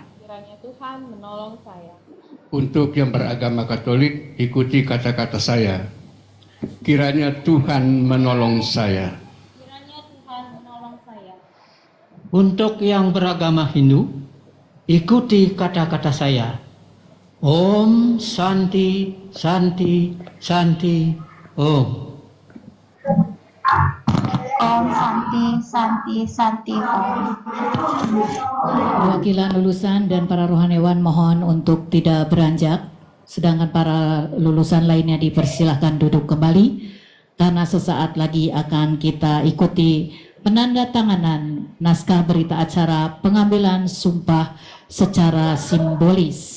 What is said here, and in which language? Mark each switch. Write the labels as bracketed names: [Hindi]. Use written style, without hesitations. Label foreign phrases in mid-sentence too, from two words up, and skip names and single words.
[Indonesian] Kiranya Tuhan menolong saya. Untuk yang beragama Katolik, ikuti kata-kata saya. Kiranya Tuhan menolong saya. Kiranya Tuhan menolong saya. Untuk yang beragama Hindu, ikuti kata-kata saya. [Sanskrit] Om Santi Santi Santi Om. Om Santi Santi Santi Om. [Indonesian] Perwakilan lulusan dan para rohaniwan mohon untuk tidak beranjak, sedangkan para lulusan lainnya dipersilahkan duduk kembali karena sesaat lagi akan kita ikuti penandatanganan naskah berita acara pengambilan sumpah secara simbolis.